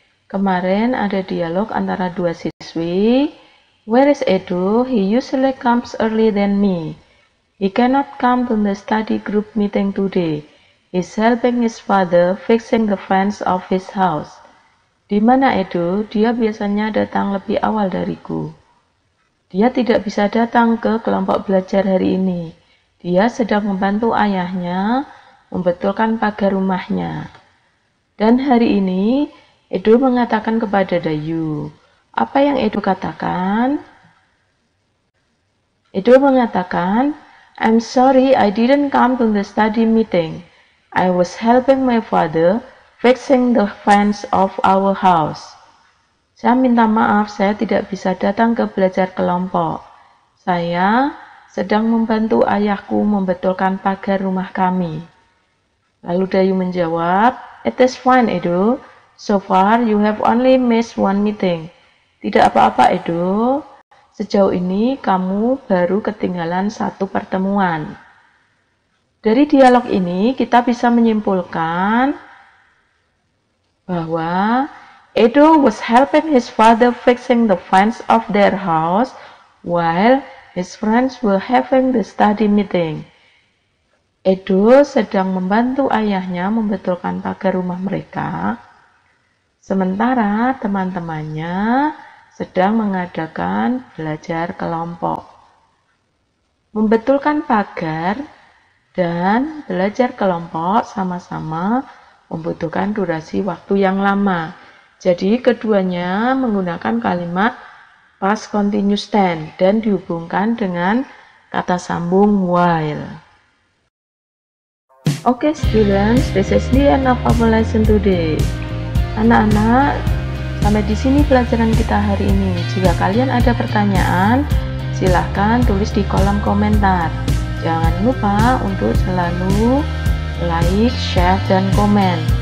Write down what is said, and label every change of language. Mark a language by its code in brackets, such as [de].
[id] Kemarin ada dialog antara dua siswi. [en] Where is Edo? He usually comes early than me. He cannot come to the study group meeting today. He's helping his father fixing the fence of his house. [id] Di mana Edo? Dia biasanya datang lebih awal dariku. Dia tidak bisa datang ke kelompok belajar hari ini. Dia sedang membantu ayahnya membetulkan pagar rumahnya. Dan hari ini, Edo mengatakan kepada Dayu. Apa yang Edo katakan? Edo mengatakan, [en] I'm sorry I didn't come to the study meeting. I was helping my father fixing the fence of our house. [id] Saya minta maaf, saya tidak bisa datang ke belajar kelompok. Saya sedang membantu ayahku membetulkan pagar rumah kami. Lalu Dayu menjawab, [en] It is fine, Edo. So far, you have only missed one meeting. [id] Tidak apa-apa, Edo. Sejauh ini, kamu baru ketinggalan satu pertemuan. Dari dialog ini, kita bisa menyimpulkan bahwa [en] Edo was helping his father fixing the fence of their house while his friends were having the study meeting. [id] Edo sedang membantu ayahnya membetulkan pagar rumah mereka, sementara teman-temannya sedang mengadakan belajar kelompok. Membetulkan pagar dan belajar kelompok sama-sama membutuhkan durasi waktu yang lama. Jadi keduanya menggunakan kalimat past continuous tense dan dihubungkan dengan kata sambung while. [en] Okay students, this is the end of our lesson today. [id] Anak-anak, sampai di sini pelajaran kita hari ini. Jika kalian ada pertanyaan, silahkan tulis di kolom komentar. Jangan lupa untuk selalu like, share, dan komen.